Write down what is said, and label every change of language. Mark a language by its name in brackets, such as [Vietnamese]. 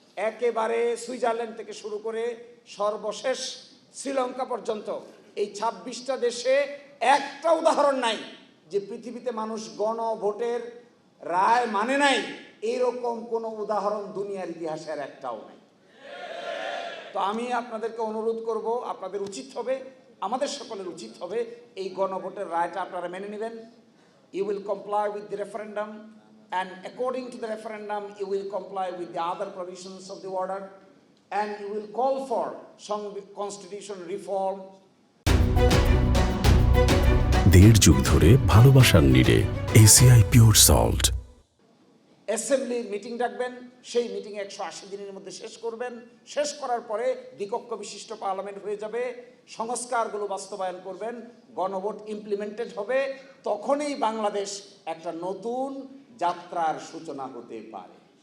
[Bangla] একেবারে সুইজারল্যান্ড থেকে শুরু করে সর্বশেষ শ্রীলঙ্কা পর্যন্ত এই 26টা দেশে একটা উদাহরণ নাই যে পৃথিবীতে মানুষ গণভোটের রায় মানে নাই, এইরকম কোনো উদাহরণ দুনিয়ার ইতিহাসের একটাও নাই। তো আমি আপনাদেরকে অনুরোধ করব, আপনাদের উচিত হবে, আমাদের সকলের উচিত হবে এই গণভোটের রায়টা আপনারা মেনে নেবেন। [English] You will comply with the referendum, and according to the referendum you will comply with the other provisions of the order, and you will call for some constitution reform. [Bangla] দেড় যুগ ধরে ভালোবাসার নিড়ে এসিআই পিওর সল্ট। অ্যাসেম্বলির মিটিং ডাকবেন, সেই meeting 180 দিনের মধ্যে শেষ করবেন, শেষ করার পরে দ্বিকক্ষ বিশিষ্ট পার্লামেন্ট হয়ে যাবে, সংস্কারগুলো বাস্তবায়ন করবেন, গণভোট ইমপ্লিমেন্টেড হবে, তখনই বাংলাদেশ একটা নতুন যাত্রার সূচনা হতে পারে।